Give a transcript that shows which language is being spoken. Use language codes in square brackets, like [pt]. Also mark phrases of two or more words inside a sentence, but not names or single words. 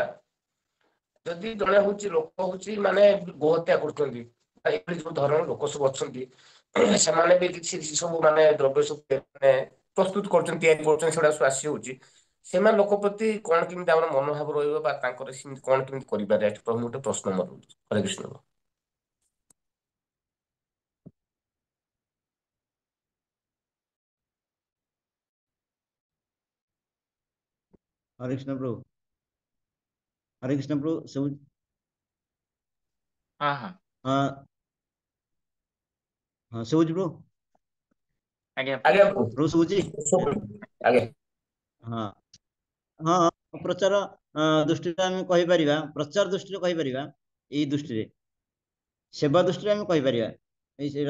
[or] ଯଦି ଜଣେ ହଉଛି ଲୋକ ହଉଛି ମାନେ ଗୋହତ୍ୟା କରୁଛନ୍ତି, ଏଭଳି ଯୋଉ ଧରଣ ଲୋକ ସବୁ ଅଛନ୍ତି, ସେମାନେ ବି କିଛି ସବୁ ମାନେ ଦ୍ରବ୍ୟ ସବୁ ମାନେ ପ୍ରସ୍ତୁତ କରୁଛନ୍ତି, ତିଆରି କରୁଛନ୍ତି, ସେଗୁଡା ସବୁ ଆସି ହଉଛି। ସେମାନେ ଲୋକ ପ୍ରତି କଣ କେମିତି ଆମର ମନୋଭାବ ରହିବ, ବା ତାଙ୍କର ସେମିତି କଣ କେମିତି କରିପାରିବା, ଏଠି ପ୍ରଭୁ ଗୋଟେ ପ୍ରଶ୍ନ ମୋର ରହୁଛି। ହରେ କୃଷ୍ଣ। हरे कृष्ण प्रभु। हरे कृष्ण प्रभु सब। ହଁ ହଁ हाँ हाँ ସବୁଛି ପ୍ରଭୁ। ଆଜ୍ଞା ଆଜ୍ଞା ପ୍ରଭୁ ସବୁଛି। ଆଜ୍ଞା। ହଁ ହଁ, ପ୍ରଚାର ଦୃଷ୍ଟିରେ ଆମେ କହିପାରିବା, ପ୍ରଚାର ଦୃଷ୍ଟିରେ କହିପାରିବା, ଏଇ ଦୃଷ୍ଟିରେ ସେବା ଦୃଷ୍ଟିରେ ଆମେ କହିପାରିବା ଏଇ ସେଇଟା।